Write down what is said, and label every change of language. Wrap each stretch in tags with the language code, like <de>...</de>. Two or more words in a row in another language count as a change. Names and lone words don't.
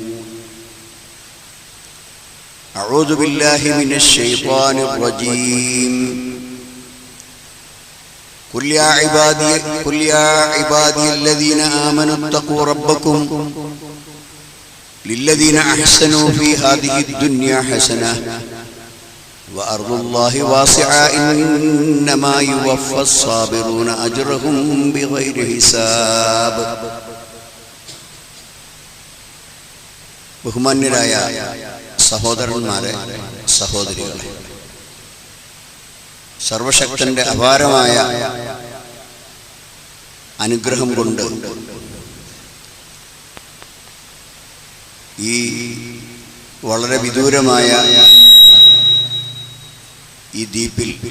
<ar>أعوذ بالله من الشيطان الرجيم قل يا عبادي الذين آمنوا اتقوا ربكم للذين أحسنوا في هذه الدنيا حسنة وأرض الله واسعة إنما يوفى الصابرون أجرهم بغير حساب</ar> <ml>ബഹുമാന്യരായ സഹോദരന്മാരെ സഹോദരികളെ, സർവശക്തന്റെ അപാരമായ അനുഗ്രഹം കൊണ്ട് ഈ വളരെ വിദൂരമായ ഈ ദ്വീപിൽ,</ml>